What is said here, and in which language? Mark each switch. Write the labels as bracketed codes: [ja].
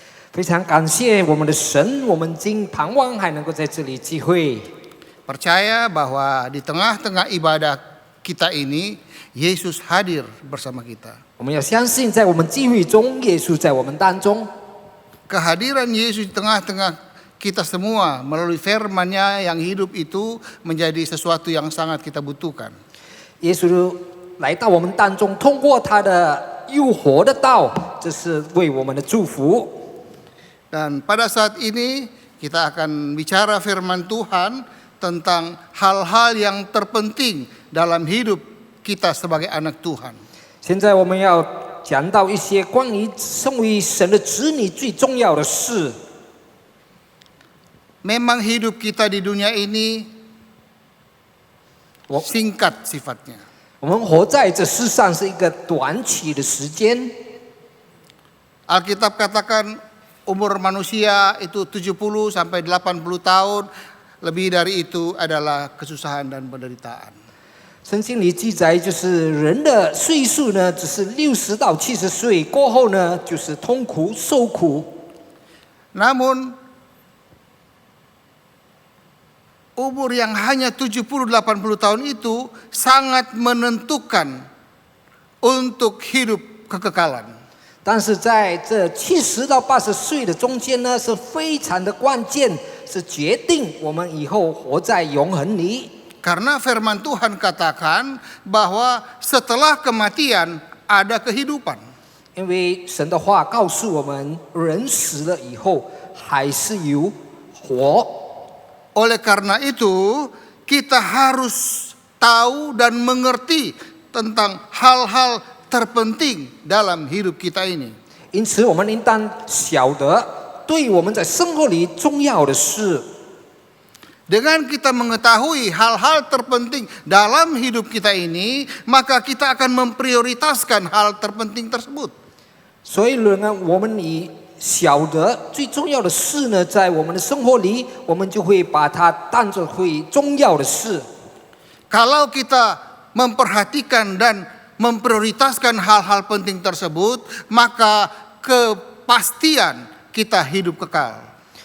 [zh] 非常感谢我们的神，我们今盼望还能够在这里聚会。 [id] Percaya bahwa di tengah-tengah ibadah kita ini, Yesus hadir bersama kita. [zh] 我们要相信，在我们聚会中，耶稣在我们当中。 [id] Kehadiran Yesus di tengah-tengah kita semua melalui firman-Nya yang hidup itu menjadi sesuatu yang sangat kita butuhkan. [zh] 耶稣来到我们当中，通过他的又活的道，这是为我们的祝福。 [id] Dan pada saat ini kita akan bicara firman Tuhan tentang hal-hal yang terpenting dalam hidup kita sebagai anak Tuhan. [zh] 现在我们要讲到一些关于身为神的子女最重要的事。 [id] Memang hidup kita di dunia ini singkat sifatnya. [zh] 我们活在这世上是一个短期的时间。 [id] Alkitab katakan umur manusia itu 70 sampai 80 tahun, lebih dari itu adalah kesusahan dan penderitaan. [zh] 圣经里记载，就是人的岁数呢，只是60到70岁，过后呢，就是痛苦受苦。 [id] Namun umur yang hanya 70-80 tahun itu sangat menentukan untuk hidup kekekalan. [zh] 但是在这70到80岁的中间呢，是非常的关键，是决定我们以后活在永恒里。 [id] Karena firman Tuhan katakan bahwa setelah kematian ada kehidupan. [zh] 因为神的话告诉我们，人死了以后还是有活。 [id] Oleh karena itu, kita harus tahu dan mengerti tentang hal-hal terpenting dalam hidup kita ini. [zh] 因此，我们应当晓得，对我们在生活里重要的事。 [id] Dengan kita mengetahui hal-hal terpenting dalam hidup kita ini, maka kita akan memprioritaskan hal terpenting tersebut. [zh] 所以呢，我们以晓得最重要的事呢，在我们的生活里，我们就会把它当作会重要的事。 [id] Kalau kita memperhatikan dan memprioritaskan hal-hal penting tersebut, maka kepastian kita hidup kekal.